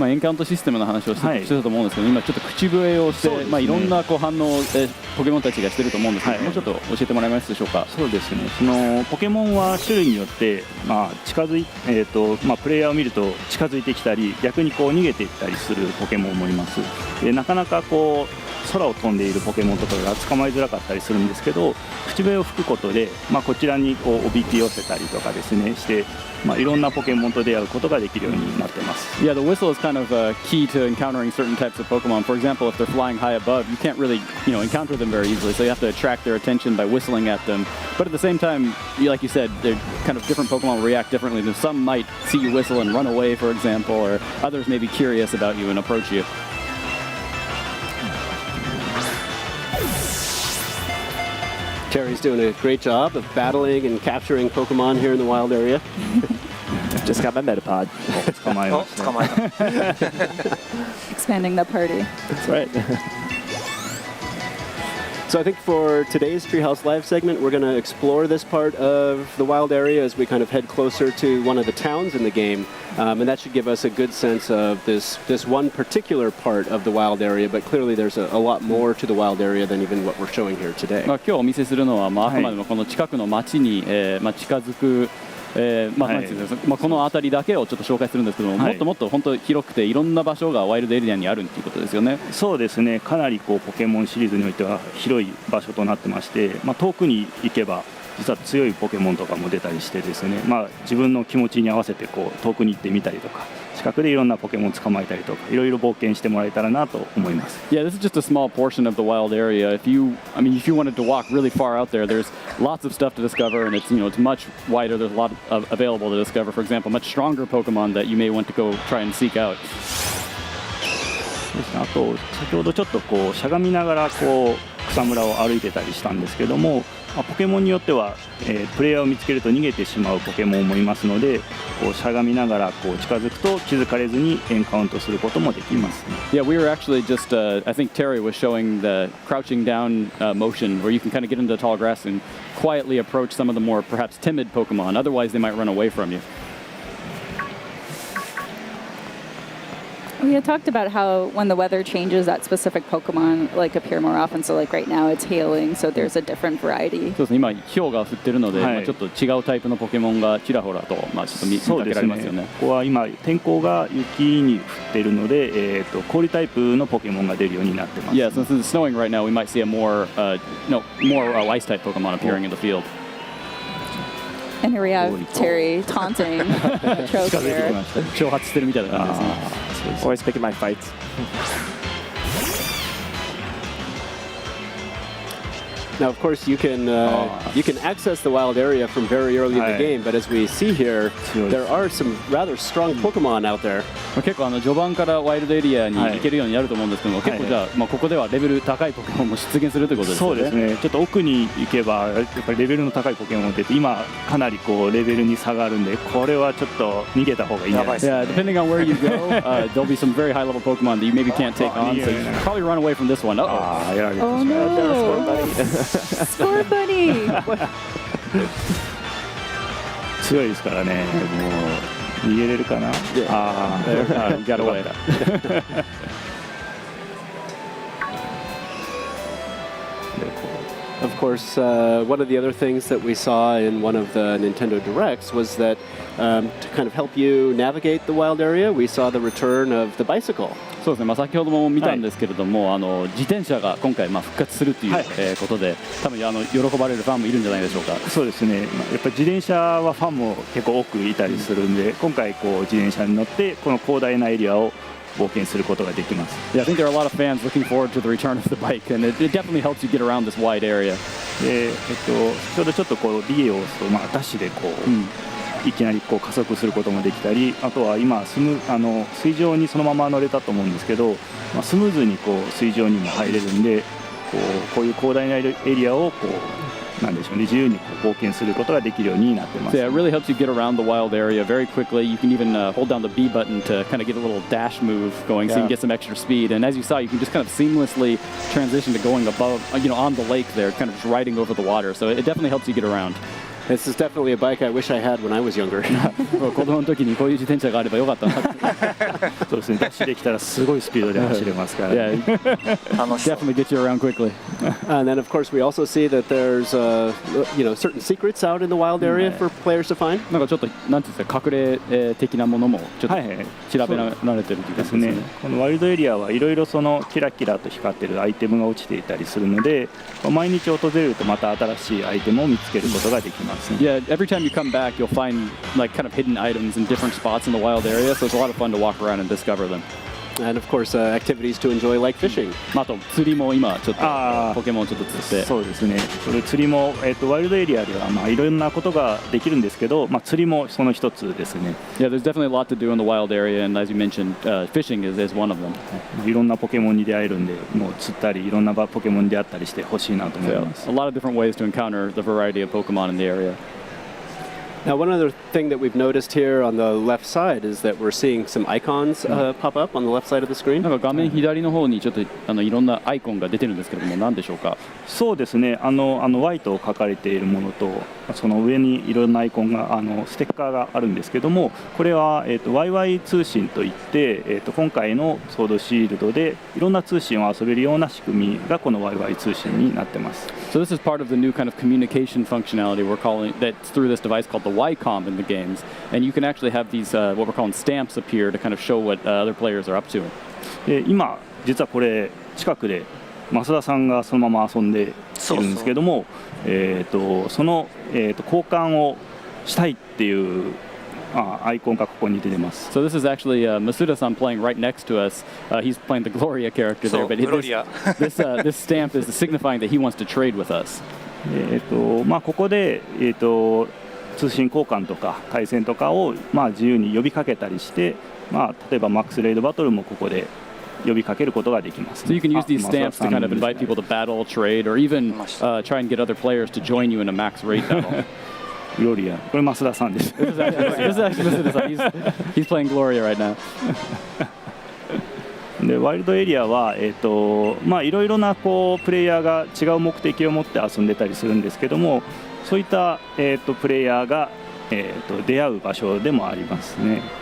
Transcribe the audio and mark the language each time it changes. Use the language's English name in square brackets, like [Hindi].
[Japanese] エンカウントシステムの話をしてたと思うんですけど、今ちょっと口笛をして、いろんな反応をポケモンたちがしてると思うんですけど、もうちょっと教えてもらえますでしょうか。そうですね、そのポケモンは種類によって、プレイヤーを見ると近づいてきたり、逆に逃げていったりするポケモンもいます。で、なかなか空を飛んでいるポケモンとかが捕まえづらかったりするんですけど、口笛を吹くことで、こちらにおびき寄せたりとかですねして、いろんなポケモンと出会うことができるようになってます。 [English] Yeah, the whistle is kind of key to encountering certain types of Pokemon. For example, if they're flying high above, you can't really encounter them very easily, so you have to attract their attention by whistling at them. But at the same time, like you said, they're kind of different Pokemon will react differently. Some might see you whistle and run away, for example, or others may be curious about you and approach you. Terry's doing a great job of battling and capturing Pokemon here in the wild area. Just got my Metapod. [Japanese] 捕まえました。捕まえた。 [English] Expanding the party. That's right. So I think for today's Treehouse Live segment, we're going to explore this part of the wild area as we kind of head closer to one of the towns in the game. And that should give us a good sense of this one particular part of the wild area, but clearly there's a lot more to the wild area than even what we're showing here today. [Japanese] 今日お見せするのは、あくまでもこの近くの町に、近づくこの辺りだけをちょっと紹介するんですけども、もっともっと本当広くていろんな場所がワイルドエリアにあるっていうことですよね。そうですね、かなりポケモンシリーズにおいては広い場所となってまして、遠くに行けば実は強いポケモンとかも出たりしてですね、自分の気持ちに合わせて遠くに行ってみたりとか、近くでいろんなポケモン捕まえたりとか、いろいろ冒険してもらえたらなと思います。 [English] Yeah, this is just a small portion of the wild area. If you wanted to walk really far out there, there's lots of stuff to discover, and it's much wider. There's a lot available to discover. For example, much stronger Pokemon that you may want to go try and seek out. [Japanese] あと先ほどちょっとしゃがみながら草むらを歩いてたりしたんですけども、ポケモンによっては、プレイヤーを見つけると逃げてしまうポケモンもいますので、しゃがみながら近づくと気づかれずにエンカウントすることもできますね。 [English] Yeah, we were actually just, I think Terry was showing the crouching down motion where you can kind of get into the tall grass and quietly approach some of the more perhaps timid Pokemon. Otherwise, they might run away from you. We had talked about how when the weather changes, that specific Pokemon like appear more often. So like right now it's hailing, so there's a different variety. [Japanese] そうですね、今氷が降ってるので、はいまあちょっと違うタイプのポケモンがちらほらと、まあ、ちょっと見かけられますよね。ここは今天候が雪に降っているので、氷タイプのポケモンが出るようになってます。 [English] Yeah, since it's snowing right now, we might see a more ice type Pokemon appearing in the field. And here we have Terry taunting the trope [Japanese] 近づいてき [English] here. [Japanese] ました。挑発してるみたいな感じですね。 [English] Always picking my fights. Now, of course, you can access the wild area from very early in the game, but as we see here, there are some rather strong Pokemon out there. [Japanese] 結構序盤からワイルドエリアに行けるようになると思うんですけども、結構じゃあ、まあ、ここではレベル高いポケモンも出現するということですよね。そうですね。ちょっと奥に行けばやっぱりレベルの高いポケモンが出て、今かなりこうレベルに差があるんで、これはちょっと逃げた方がいいんじゃないですか。 [English] Yeah, depending on where you go, there'll be some very high level Pokemon that you maybe can't take on, so you should probably run away from this one. Uh-oh. [Japanese] やられてしま [English] Oh [Japanese] う。 [English] no! Score buddy! [Japanese] 強いですからね。もう逃げれるかな。ああ、 [English] You got away. Of course, one of the other things that we saw in one of the Nintendo Directs was that to kind of help you navigate the wild area, we saw the return of the bicycle. [Japanese] そうですね、まあ、先ほども見たんですけれども、自転車が今回まあ復活するという、ことで、多分喜ばれるファンもいるんじゃないでしょうか。そうですね。やっぱり自転車はファンも結構多くいたりするんで、今回こう自転車に乗ってこの広大なエリアを冒険することができます。 Yeah, I think there are a lot of fans looking forward to the return of the bike, and it definitely helps you get around this wide area. で、ちょうどちょっとこうビデオを押すと、まあダッシュでこう、いきなりこう加速することもできたり、あとは今水上にそのまま乗れたと思うんですけど、まあ、スムーズにこう水上にも入れるんで、こういう広大なエリアをこうなんでしょうね、自由にこう冒険することができるようになってます。 [English] So yeah, it really helps you get around the wild area very quickly. You can even hold down the B button to kind of get a little dash move going, so you can get some extra speed. And as you saw, you can just kind of seamlessly transition to going above, on the lake there, kind of just riding over the water. So it definitely helps you get around. This is definitely a bike I wish I had when I was younger. [Japanese] 子供の時にこういう自転車があればよかったな。そうですね。ダッシュできたらすごいスピードで走れますから。 [English] Yeah, definitely get you around quickly. And then, of course, we also see that there's certain secrets out in the wild area for players to find. [Japanese] なんかちょっとなんていうんですか、隠れ的なものもちょっと調べられてるというですね。このワイルドエリアはいろいろそのキラキラと光ってるアイテムが落ちていたりするので、毎日訪れるとまた新しいアイテムを見つけることができます。 [English] Yeah, every time you come back, you'll find like kind of hidden items in different spots in the wild area, so it's a lot of fun to walk around and discover them. And of course, activities to enjoy like fishing. [Japanese] あと釣りも今ちょっとポケモンをちょっと釣って。そうですね。これ釣りもワイルドエリアではまあいろんなことができるんですけど、まあ釣りもその一つですね。 [English] Yeah, there's definitely a lot to do in the wild area, and as you mentioned, fishing is one of them. [Japanese] いろんなポケモンに出会えるんで、もう釣ったりいろんなポケモンに出会ったりしてほしいなと思います。 [English] A lot of different ways to encounter the variety of Pokemon in the area. Now, one other thing that we've noticed here on the left side is that we're seeing some icons pop up on the left side of the screen. [Japanese] なんか画面左の方にちょっといろんなアイコンが出てるんですけれども、何でしょうか。そうですね。 Y と書かれているものと、その上にいろんなアイコンがステッカーがあるんですけども、これはYY 通信といって、今回のソードシールドでいろんな通信を遊べるような仕組みがこの YY 通信になってます。 [English] So this is part of the new kind of communication functionality we're calling that's through this device called the Y-Com in the games, and you can actually have these what we're calling stamps appear to kind of show what other players are up to. [Japanese] 今実はこれ近くで増田さんがそのまま遊んでいるんですけども、その交換をしたいっていうアイコンがここに出てます。 [English] So this is actually Masuda-san playing right next to us. He's playing the Gloria character there, but this stamp is signifying that he wants to trade with us. [Japanese] まあここで通信交換とか対戦とかをまあ自由に呼びかけたりして、まあ例えばマックスレイドバトルもここで呼びかけることができます。 [English] So you can use these stamps to kind of invite people to battle, trade, or even try and get other players to join you in a max raid battle. [Japanese] Gloria、これ増田さんです。 [English] This is actually Masuda-san. He's playing Gloria right now. [Japanese] でワイルドエリアはまあいろいろなこうプレイヤーが違う目的を持って遊んでたりするんですけども、そういったプレイヤーが出会う場所でもありますね。